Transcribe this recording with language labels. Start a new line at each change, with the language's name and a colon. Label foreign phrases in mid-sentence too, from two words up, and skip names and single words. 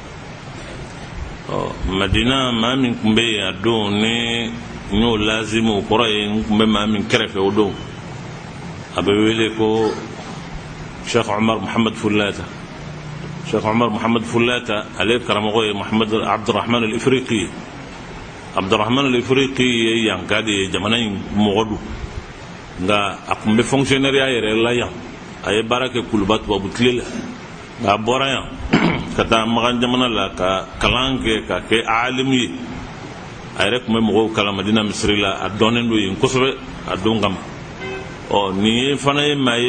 Bambara: Madina maa min kun bɛ yen a don ni n y'o lazimu o kɔrɔ ye n kun bɛ maa min kɛrɛfɛ o don a bɛ wele ko Sheikh Umar Muhammad Fullata Sheikh Umar Muhammad Fullata ale karamɔgɔ ye Muhammad Abdurrahman al-Ifriqi Abdurrahman al-Ifriqi ye yanka de ye jamana in mɔgɔ don nka a kun bɛ fonctionnaire yɛrɛ la yan a ye baara kɛ Kuluba tubabu tile la nka a bɔra yan ka taa Magan jamana la ka kalan kɛ ka kɛ alimu ye a yɛrɛ kun bɛ mɔgɔw kalan Madina misiri la a dɔnnen don yen kosɛbɛ a don kama nin ye fana ye maa